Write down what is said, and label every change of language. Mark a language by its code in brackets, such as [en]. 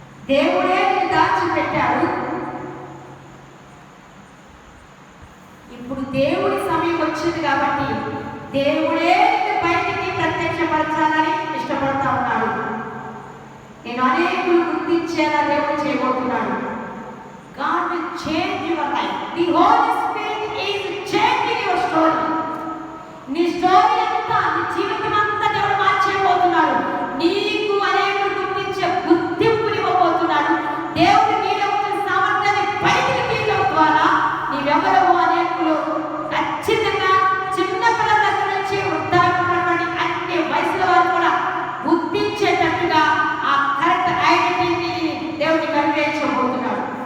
[te] దేవుడే నిన్ను దాచిపెట్టాడు. ఇప్పుడు దేవుడి సమయం వచ్చింది కాబట్టి దేవుడే బయటికి ప్రత్యక్షపరచాలని ఇష్టపడతా ఉన్నాడు. నేను అనేకులు గుర్తించేలా దేవుడు చేయబోతున్నాడు. [en] God will change your life. The Holy Spirit is changing your story. [te] నీ స్టోరీ అంతా, నీ జీవితం అంతా దేవుడు మార్చేయబోతున్నాడు. నీకు అనేకులు గుర్తించే గుర్తింపుని ఇవ్వబోతున్నాడు. దేవుడు నీలో ఉన్న సామర్థ్యాన్ని బయటికి తీయడం ద్వారా నీవెవరో అనేకులు ఖచ్చితంగా చిన్న పిల్లల దగ్గర నుంచి వృద్ధాప్యమైనటువంటి అన్ని వయసుల వారు కూడా గుర్తించేటట్టుగా ఆ కరెక్ట్ ఐడెంటిటీని దేవుడిని కనిపించబోతున్నాడు.